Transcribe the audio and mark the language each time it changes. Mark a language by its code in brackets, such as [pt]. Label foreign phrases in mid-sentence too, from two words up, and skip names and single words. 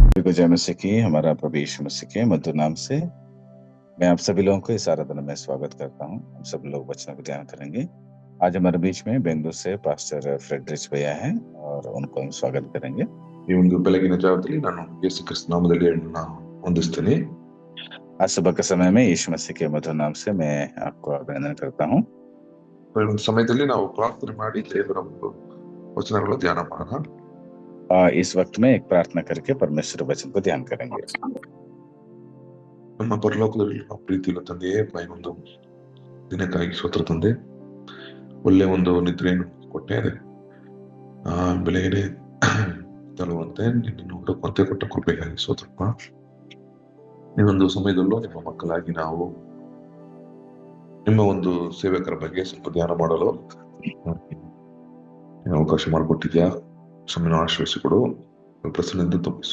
[hi] सबको जय मसीह की। हमारा प्रभु यीशु मसीह के मधुर नाम से मैं आप सभी लोगों को इस आराधना में स्वागत करता हूं। हम सब लोग वचनों को ध्यान करेंगे। आज हमारे बीच में बेंगलुरु से पास्टर फ्रेडरिच भैया हैं और उनको हम स्वागत करेंगे। [kn] ಈ ಒಂದು ಬೆಳಗಿನ ಜಾವದಲ್ಲಿ ನಾನು ಯೇಸು ಕ್ರಿಸ್ತ ನಾಮದಲ್ಲಿ ನಾನು ವಂದಿಸ್ತೇನೆ। [hi] आज सुबह के समय में यीशु मसीह के मधुर नाम से मैं आपको अभिनंदन करता हूँ। [kn] ಈ ಒಂದು ಸಮಯದಲ್ಲಿ ನಾವು ಪ್ರಾರ್ಥನೆ ಮಾಡಿ ದೇವರ ಒಂದು ವಚನಗಳ ಧ್ಯಾನ ಮಾಡೋಣ। [hi] इस वक्त में एक प्रार्थना करके परमेश्वर वचन को ध्यान करेंगे। [kn] ನಮ್ಮ ಪರಲೋಕದಲ್ಲಿ ಪ್ರೀತಿಯುಳ್ಳ ತಂದೆಯೇ, ಒಂದು ದಿನಕ್ಕಾಗಿ ಸ್ತೋತ್ರ ತಂದೆ, ಒಳ್ಳೆ ಒಂದು ನಿದ್ರೆಯನ್ನು ಕೊಟ್ಟೆ, ಬೆಳಗ್ಗೆ ತರುವಂತೆ ನಿನ್ನನ್ನು ಹುಡುಕುವಂತೆ ಕೊಟ್ಟ ಕೃಪೆಗಾಗಿ ಸ್ತೋತ್ರಪ್ಪ। ಈ ಒಂದು ಸಮಯದಲ್ಲೂ ನಿಮ್ಮ ಮಕ್ಕಳಾಗಿ ನಾವು ನಿಮ್ಮ ಒಂದು ಸೇವಕರ ಬಗ್ಗೆ ಸ್ವಲ್ಪ ಧ್ಯಾನ ಮಾಡಲು ಅವಕಾಶ ಮಾಡಿಕೊಟ್ಟಿದ್ಯಾ, ಸಮಯ ಆಶ್ರಯಿಸಿಕೊಡು, ಪ್ರಸನ್ನದಿಂದ ತುಂಬಿಸು।